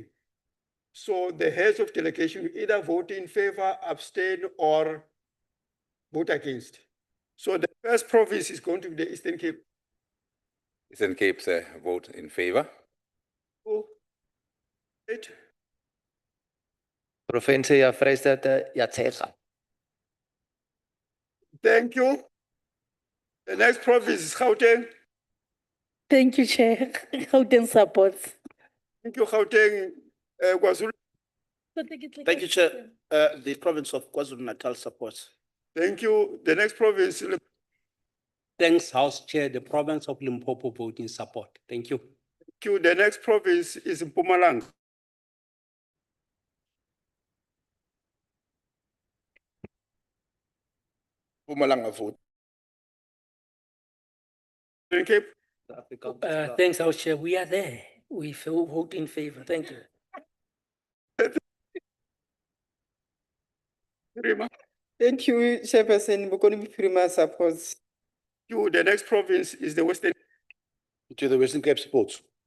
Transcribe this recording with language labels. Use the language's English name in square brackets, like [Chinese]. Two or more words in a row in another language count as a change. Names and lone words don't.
[English] So the heads of delegation either vote in favor, abstain, or vote against. So the first province is going to be the Eastern Cape. Eastern Cape vote in favor. Right. [Southern Sotho] Provinsie ya Vrystaat ya tshega. [English] Thank you. The next province is Gauteng. Thank you, Chair. Gauteng supports. Thank you, Gauteng. KwaZulu. Thank you, Chair. The province of KwaZulu-Natal supports. Thank you. The next province. Thanks, House Chair. The province of Limpopo vote in support. Thank you. Thank you. The next province is Mpumalanga. Mpumalanga vote. Cape. Thanks, House Chair. We are there. We vote in favor. Thank you. Thank you, Chairperson. Bokone Bophirima supports. You. The next province is the Western. Chair, the Western Cape supports.